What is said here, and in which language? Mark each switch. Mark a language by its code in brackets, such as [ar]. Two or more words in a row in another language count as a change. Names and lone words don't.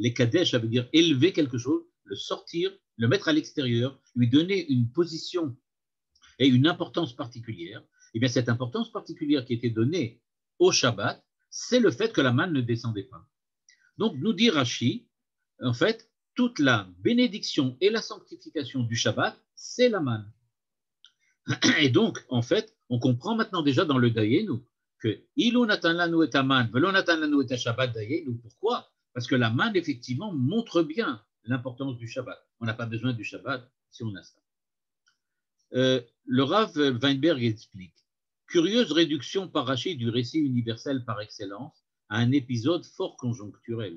[fr] Les kadesh, ça veut dire élever quelque chose, le sortir, le mettre à l'extérieur, lui donner une position et une importance particulière, et bien cette importance particulière qui était donnée au Shabbat, c'est le fait que la manne ne descendait pas. Donc, nous dit Rashi, en fait, toute la bénédiction et la sanctification du Shabbat, c'est la manne. Et donc, en fait, on comprend maintenant déjà dans le Dayenu que [he] אילו נתן לנו את המן ולא נתן לנו את השבת דיינו. [fr] Pourquoi? Parce que la manne, effectivement, montre bien l'importance du Shabbat. On n'a pas besoin du Shabbat si on a ça. Le Rav Weinberg explique: curieuse réduction par Rashi du récit universel par excellence à un épisode fort conjoncturel.